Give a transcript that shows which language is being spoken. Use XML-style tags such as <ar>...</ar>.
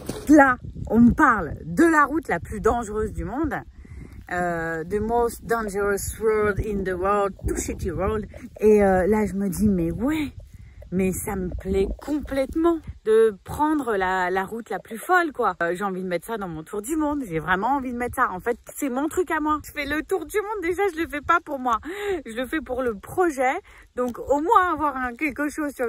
<fr>Là, on me parle de la route la plus dangereuse du monde.</fr> <en>The most dangerous road in the world, Too Shitty Road.</en> <fr>Et là, je me dis, mais ouais, mais ça me plaît complètement de prendre la route la plus folle, quoi. J'ai envie de mettre ça dans mon tour du monde. J'ai vraiment envie de mettre ça. En fait, c'est mon truc à moi. Je fais le tour du monde. Déjà, je le fais pas pour moi. Je le fais pour le projet. Donc, au moins avoir quelque chose, tu vois.</fr>